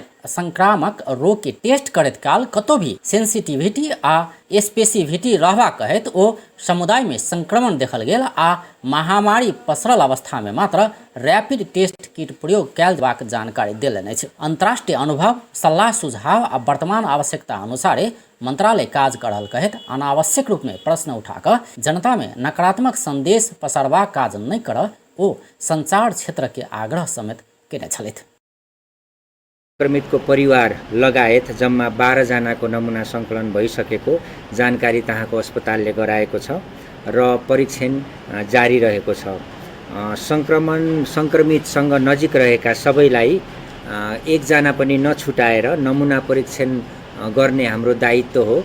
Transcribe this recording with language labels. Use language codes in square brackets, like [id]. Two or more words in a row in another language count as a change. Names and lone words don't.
[mai] संक्रामक रोग के टेस्ट करैत काल कतौ भी सेंसिटिविटी आ स्पेसिफिटी रहबा कहैत ओ समुदाय में संक्रमण देखल गेल आ महामारी पसरल अवस्था में मात्र [en] rapid test kit [mai] प्रयोग कयल जेबाक जानकारी देलनि अछि। अंतर्राष्ट्रीय अनुभव, सलाह सुझाव आ वर्तमान आवश्यकता अनुसारे मंत्रालय काज कर रहल कहैत अनावश्यक रूप में प्रश्न उठाकर जनता में नकारात्मक संदेश पसारबा काज नहीं कर ओ संचार क्षेत्र के आग्रह समेत केने छलथि। [ne] संक्रमितको परिवार लगायत जम्मा 12 जनाको नमुना सङ्कलन भइसकेको जानकारी तहाँको अस्पतालले गराएको छ र परीक्षण जारी रहेको छ। संक्रमितसँग नजिक रहेका सबैलाई एकजना पनि नछुटाएर नमुना परीक्षण गर्ने हाम्रो दायित्व हो।